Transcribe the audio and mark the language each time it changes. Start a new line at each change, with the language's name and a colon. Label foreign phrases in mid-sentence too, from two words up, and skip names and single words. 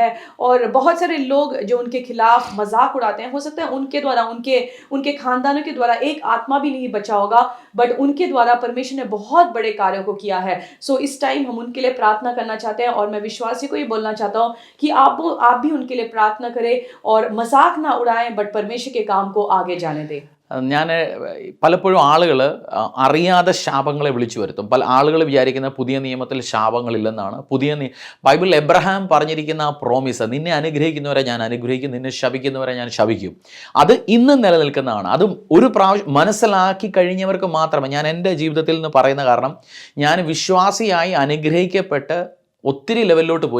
Hindi: और बहुत सारे लोग जो उनके खिलाफ मजाक उड़ाते हैं, हो सकता है उनके द्वारा, उनके खानदानों के द्वारा एक आत्मा भी नहीं बचा होगा, बट उनके द्वारा परमेश्वर ने बहुत बड़े कार्यों को किया है। सो इस टाइम हम उनके लिए प्रार्थना करना चाहते हैं और मैं विश्वासी को ये बोलना चाहता हूँ कि आप भी उनके लिए प्रार्थना करें और मजाक ना उड़ाएं, बट परमेश्वर के काम को आगे जाने दें।
Malayalam: ഞാൻ പലപ്പോഴും ആളുകൾ അറിയാതെ ശാപങ്ങളെ വിളിച്ചു വരുത്തും. പല ആളുകൾ വിചാരിക്കുന്ന പുതിയ നിയമത്തിൽ ശാപങ്ങളില്ലെന്നാണ്. ബൈബിളിൽ എബ്രഹാം പറഞ്ഞിരിക്കുന്ന ആ പ്രോമിസ്, നിന്നെ അനുഗ്രഹിക്കുന്നവരെ ഞാൻ അനുഗ്രഹിക്കും, നിന്നെ ശപിക്കുന്നവരെ ഞാൻ ശപിക്കും, അത് ഇന്നും നിലനിൽക്കുന്നതാണ്. അതും ഒരു പ്രാവശ്യം മനസ്സിലാക്കി കഴിഞ്ഞവർക്ക് മാത്രമേ. ഞാൻ എൻ്റെ ജീവിതത്തിൽ നിന്ന് പറയുന്ന കാരണം, ഞാൻ വിശ്വാസിയായി അനുഗ്രഹിക്കപ്പെട്ട് ഒത്തിരി ലെവലിലോട്ട് പോയി.